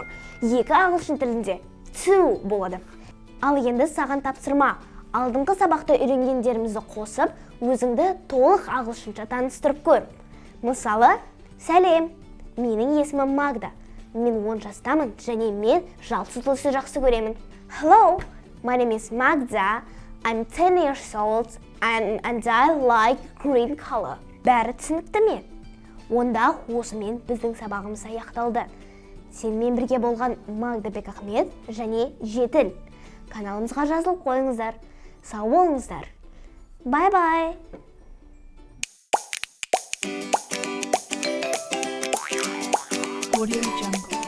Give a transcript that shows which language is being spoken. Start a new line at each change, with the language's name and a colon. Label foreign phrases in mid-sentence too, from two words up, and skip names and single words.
Kazakh: 2 ағылшын тілінде 2 болады. Ал енді саған тапсырма. Алдыңғы сабақта үйренгендерімізді қосып, өзіңді толық ағылшынша таныстырып көр. Мысалы, сәлем, менің есімім Магда. Мен 10 жастамын және мен жалсыз түсті жақсы көремін.
English: Hello, my name is Magda. I'm 10 years old and I like green color.
Kazakh: Бәрі түсінікті ме? Онда осымен біздің сабағымыз аяқталды. Сенімен бірге болған Магдабек Ахмет және Жетіл. Каналымызға жазылып қойыңыздар. Сау болыңыздар. Бай-бай. Audio Jungle.